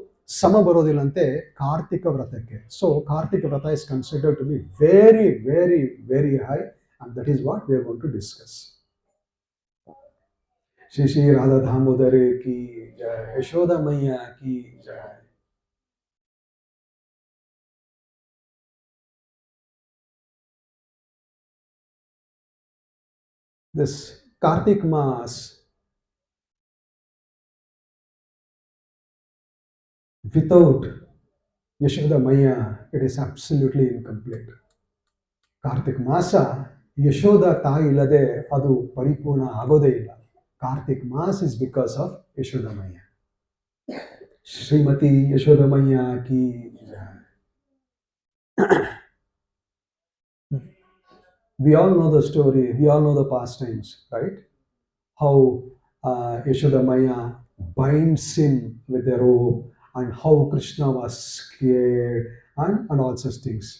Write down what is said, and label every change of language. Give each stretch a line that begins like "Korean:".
Kannada: ಸಮ ಬರೋದಿಲ್ಲಂತೆ ಕಾರ್ತಿಕ ವ್ರತಕ್ಕೆ.
English: So Kartika vrata is considered to be very very very high, and that is what we are going to discuss.
Hindi: Shri Shri Radha Damodar की जय, यशोदा मैया की जय.
English: This Kartik Maas, without Yashoda Maya, it is absolutely incomplete.
Kannada: Karthik ಮಾಸ ಯಶೋಧ ತಾಯಿ ಇಲ್ಲದೆ ಅದು ಪರಿಪೂರ್ಣ ಆಗೋದೇ ಇಲ್ಲ.
English: Kartik maas is because of Yashodamaiya. Shrimati Yashodamaiya ಕಿ we all know the story, we all know the past times, right? How Yashodamaya binds him with a rope, and how Krishna was scared, and all such things.